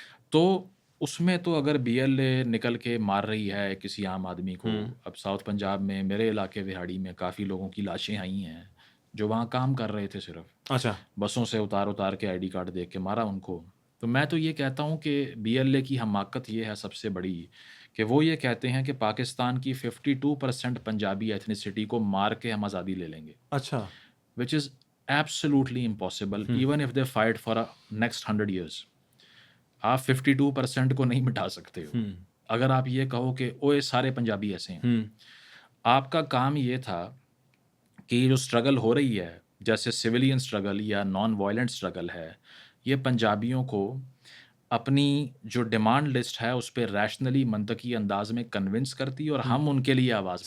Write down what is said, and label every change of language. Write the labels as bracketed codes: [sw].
[ur] تو اس میں تو اگر بی ایل اے نکل کے مار رہی ہے کسی عام آدمی کو، اب ساؤتھ پنجاب میں میرے علاقے وہاڑی میں کافی لوگوں کی لاشیں آئی ہیں جو وہاں کام کر رہے تھے، صرف اچھا بسوں سے اتار کے آئی ڈی کارڈ دیکھ کے مارا ان کو. تو میں تو یہ کہتا ہوں کہ بی ایل اے کی حماقت یہ ہے سب سے بڑی کہ وہ یہ کہتے ہیں کہ پاکستان کی 52% پنجابی ایتھنیسٹی کو مار کے ہم آزادی لے لیں گے. اچھا. [en] which is absolutely impossible even if they fight for next 100 years. [ur] آپ 52% کو نہیں مٹا سکتے ہو. اگر آپ یہ کہو کہ اوے سارے پنجابی ایسے ہیں، آپ کا کام یہ تھا کہ یہ جو اسٹرگل ہو رہی ہے، جیسے سویلین اسٹرگل یا نان وائلنٹ اسٹرگل ہے، یہ پنجابیوں کو اپنی جو ڈیمانڈ لسٹ ہے اس پہ ریشنلی منطقی انداز میں کنونس کرتی اور ہم ان کے لیے آواز.